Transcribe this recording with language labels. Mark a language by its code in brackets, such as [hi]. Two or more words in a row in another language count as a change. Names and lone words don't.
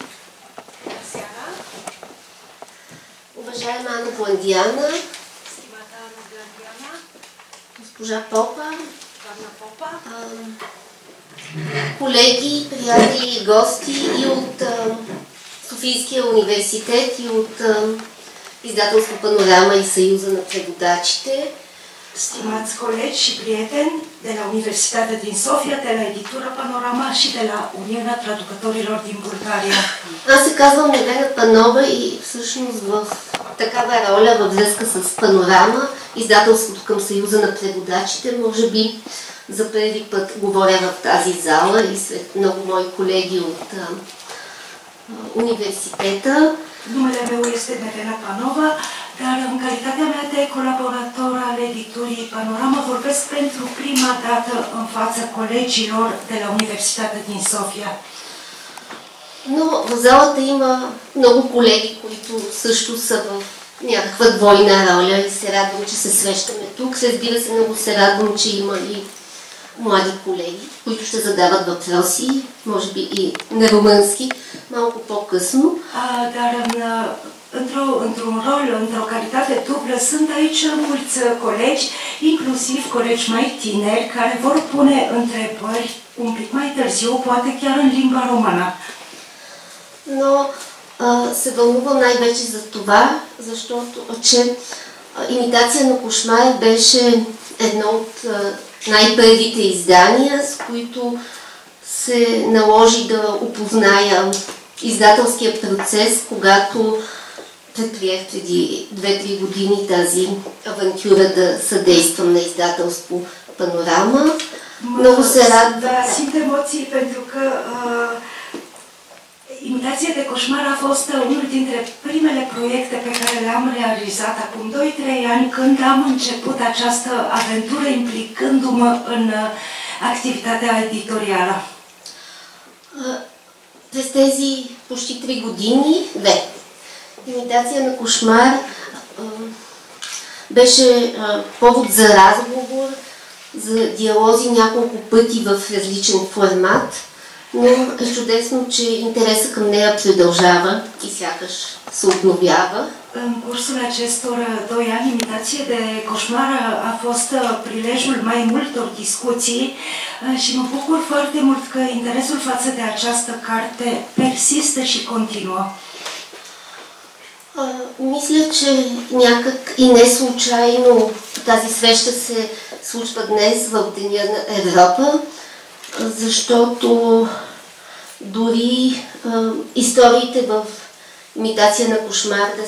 [bg] Уважаема Ана Бландиана, госпожа Попа, колеги, приятели, гости и от Софийския университет, и от издателство Панорама и Съюза на преводачите. [ro] Stimați colegi și prieteni de la Universitatea din Sofia, de la editura Panorama și de la Uniunea Traducătorilor din Bulgaria. [bg] Аз се казвам Невена Панова и всъщност в такава роля във връзка с Панорама, издателството към Съюза на преводачите, може би за първи път говоря в тази зала и след много мои колеги от университета. [ro] Numele meu este Nevena Panova, dar în calitatea mea de colaborator al editurii Panorama vorbesc pentru prima dată în fața colegilor de la Universitatea din Sofia. [bg] Но в залата има много колеги, които също са в някаква двойна роля и се радвам, че се срещаме тук. Разбира се, много се радвам, че има и млади колеги, които ще задават въпроси, може би и на румънски, малко по-късно. [ro] Dar într-un rol, într-o calitate dublă, sunt aici mulți colegi, inclusiv colegi mai tineri, care vor pune întrebări un pic mai târziu, poate chiar în limba română. [bg] Но се вълнувам най-вече за това, защото "Имитация на кошмар" беше едно от най-първите издания, с които се наложи да опозная издателския процес, когато предприех преди 2-3 години тази авантюра да съдействам на издателство Панорама. Много се радвам. [ro] Simt emoții pentru că Imitație de coșmar a fost unul dintre primele proiecte pe care le-am realizat acum 2-3 ani, când am început această aventură implicându-mă în activitatea editorială. [bg] През тези почти 3 години, "Имитация на кошмар" беше повод за разговор, за диалози няколко пъти в различен формат, но е чудесно, че интересът към нея продължава и сякаш се обновява. [ro] În cursul acestor 2 ani, Imitație de coșmar a fost prilejul mai multor discuții și mă bucur foarte mult că interesul față de această carte persistă și continuă. [bg] Мисля, че някак и не случайно тази среща се случва днес в Деня на Европа, защото дори историите в "Имитация на кошмар" да